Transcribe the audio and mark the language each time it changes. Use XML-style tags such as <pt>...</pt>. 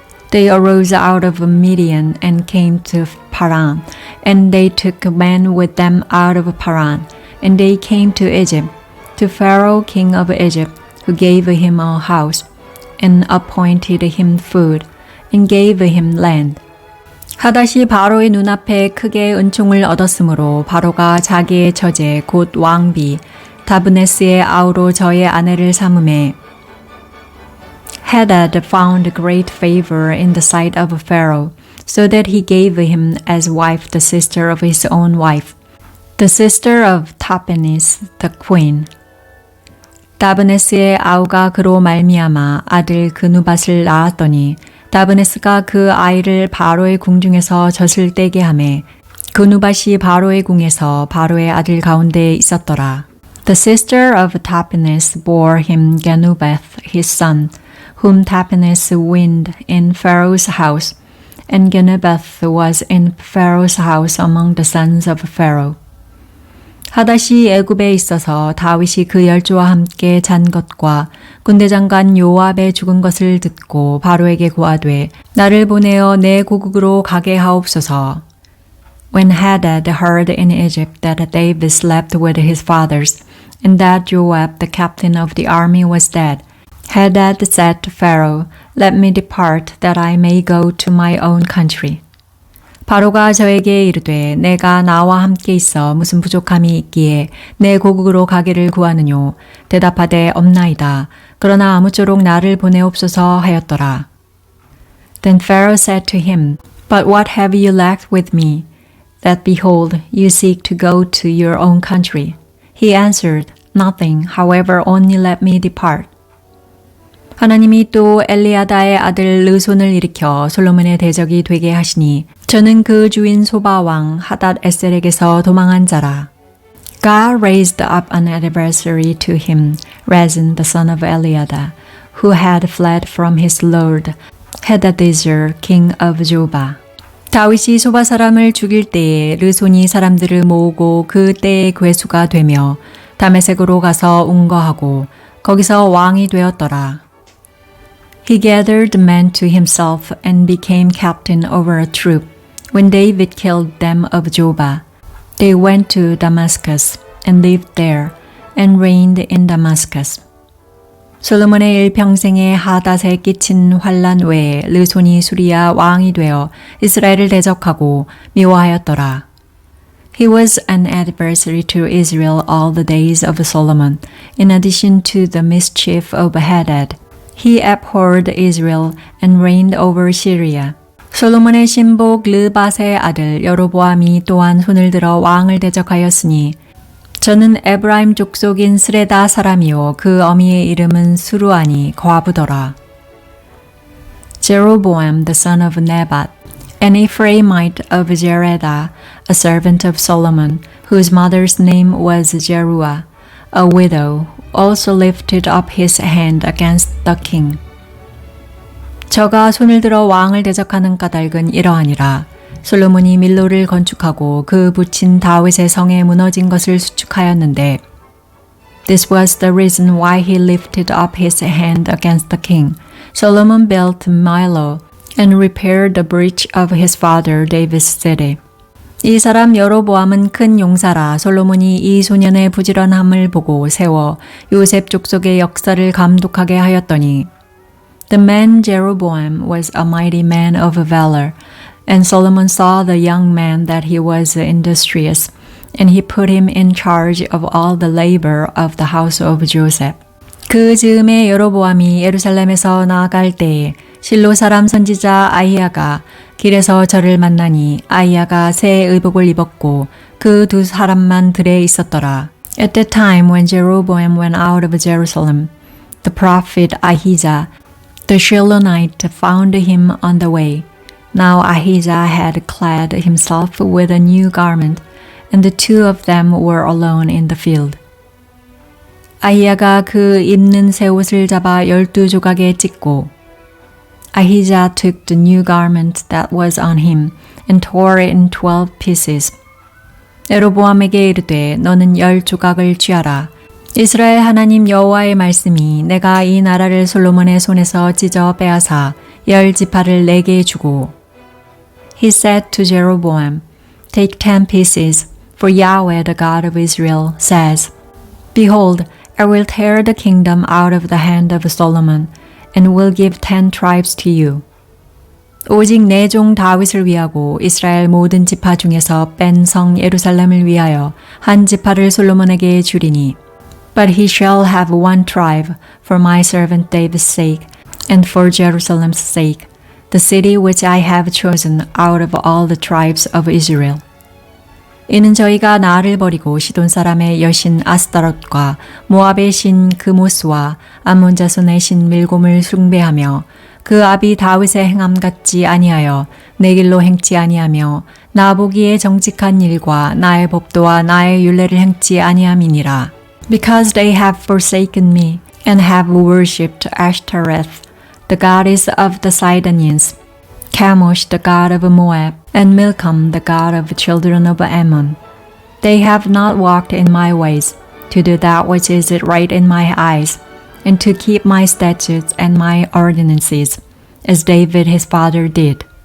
<en>They arose out of Midian and came to Paran, and they took men with them out of Paran, and they came to Egypt, to Pharaoh king of Egypt, who gave him a house, and appointed him food, and gave him land.</en> <ko>하닷이 바로의 눈앞에 크게 은총을 얻었으므로 바로가 자기의 처제 곧 왕비 다브네스의 아우로 저의 아내를 삼음에</ko> <en>Hadad found great favor in the sight of Pharaoh, so that he gave him as wife the sister of his own wife, the sister of Tahpenes the queen.</en> <ko>다브네스의 아우가 그로 말미암아 아들 그누밧을 낳았더니 다브네스가 그 아이를 바로의 궁중에서 젖을 떼게 하매 그누밧이 바로의 궁에서 바로의 아들 가운데에 있었더라.</ko> <en>The sister of Tahpenes bore him Genubath his son, whom Tahpenes weaned in Pharaoh's house, and Genubath was in Pharaoh's house among the sons of Pharaoh.</en> <ko>하닷이 애굽에 있어서 다윗이 그 열조와 함께 잔 것과 군대 장관 요압의 죽은 것을 듣고 바로에게 고하되 나를 보내어 내 고국으로 가게 하옵소서.</ko> <en>When Hadad heard in Egypt that David slept with his fathers, and that Joab the captain of the army was dead, Hadad said to Pharaoh, Let me depart, that I may go to my own country.</en> <ko>바로가 저에게 이르되 내가 나와 함께 있어 무슨 부족함이 있기에 내 고국으로 가기를 구하느뇨. 대답하되 없나이다. 그러나 아무쪼록 나를 보내옵소서 하였더라.</ko> <en>Then Pharaoh said to him, But what have you lacked with me, that behold, you seek to go to your own country? He answered, Nothing, however, only let me depart.</en> <ko>하나님이 또 엘리아다의 아들 르손을 일으켜 솔로몬의 대적이 되게 하시니 저는 그 주인 소바 왕 하닷 에셀에게서 도망한 자라.</ko> <en>God raised up an adversary to him, Rezin the son of Eliada, who had fled from his lord, Hadadezer king of Joba.</en> <ko>다윗이 소바 사람을 죽일 때에 르손이 사람들을 모으고 그 때의 괴수가 되며 다메섹으로 가서 운거하고 거기서 왕이 되었더라.</ko> <en>He gathered men to himself and became captain over a troop. When David killed them of Joba, they went to Damascus and lived there and reigned in Damascus.</en> <ko>솔로몬의 일평생에 하닷에 끼친 환란 외에 르손이 수리아 왕이 되어 이스라엘을 대적하고 미워하였더라.</ko> <en>He was an adversary to Israel all the days of Solomon, in addition to the mischief of Hadad. He abhorred Israel and reigned over Syria.</en> <ko>솔로몬의 신복 르밧의 아들 여로보암이 또한 손을 들어 왕을 대적하였으니 저는 에브라임 족속인 스레다 사람이요 그 어미의 이름은 수루아니 과부더라.</ko> <en>Jeroboam the son of Nebat, an Ephraimite of Jeredah, a servant of Solomon, whose mother's name was Jeruah, a widow, also lifted up his hand against the king.</en> <ko>저가 손을 들어 왕을 대적하는 까닭은 이러하니라. 솔로몬이 밀로를 건축하고 그 붙인 다윗의 성에 무너진 것을 수축하였는데</ko> <en>This was the reason why he lifted up his hand against the king. Solomon built Milo and repaired the breach of his father David's city.</en> <ko>이 사람 여로보암은 큰 용사라. 솔로몬이 이 소년의 부지런함을 보고 세워 요셉 족속의 역사를 감독하게 하였더니</ko> <en>The man Jeroboam was a mighty man of valor, and Solomon saw the young man that he was industrious, and he put him in charge of all the labor of the house of Joseph.</en> <ko>그 즈음에 여로보암이 예루살렘에서 나아갈 때에 실로 사람 선지자 아히야가 길에서 저를 만나니 아히야가 새 의복을 입었고 그 두 사람만 들에 있었더라.</ko> <en>At that time when Jeroboam went out of Jerusalem, the prophet Ahijah, the Shilonite, found him on the way. Now Ahijah had clad himself with a new garment, and the two of them were alone in the field.</en> <ko>아히야가 그 입는 새 옷을 잡아 12조각에 찢고</ko> <en>Ahijah took the new garment that was on him and tore it in 12 pieces.</en> <ko>여로보암에게 이르되 너는 10조각을 취하라. 이스라엘 하나님 여호와의 말씀이 내가 이 나라를 솔로몬의 손에서 찢어 빼앗아 10지파를 내게 주고</ko> <en>He said to Jeroboam, Take 10 pieces, for Yahweh the God of Israel says, Behold, I will tear the kingdom out of the hand of Solomon, and will give 10 tribes to you.</en> <ko>오직 내 종 다윗을 위하고 이스라엘 모든 지파 중에서 뺀 성 예루살렘을 위하여 한 지파를 솔로몬에게 주리니</ko> <en>But he shall have one tribe for my servant David's sake, and for Jerusalem's sake, the city which I have chosen out of all the tribes of Israel.</en> <ko>이는 저희가 나를 버리고 시돈 사람의 여신 아스타롯과 모압의 신 그모스와 암몬 자손의 신 밀곰을 숭배하며 그 아비 다윗의 행함 같지 아니하여 내 길로 행치 아니하며 나 보기에 정직한 일과 나의 법도와 나의 율례를 행치 아니함이니라.</ko> <en>Because they have forsaken me and have worshipped Ashtoreth, the goddess of the Sidonians, Chemosh, the god of Moab, and Milcom, the god of the children of Ammon. They have not walked in my ways, to do that which is right in my eyes, and to keep my statutes and my ordinances, as David his father did.</en>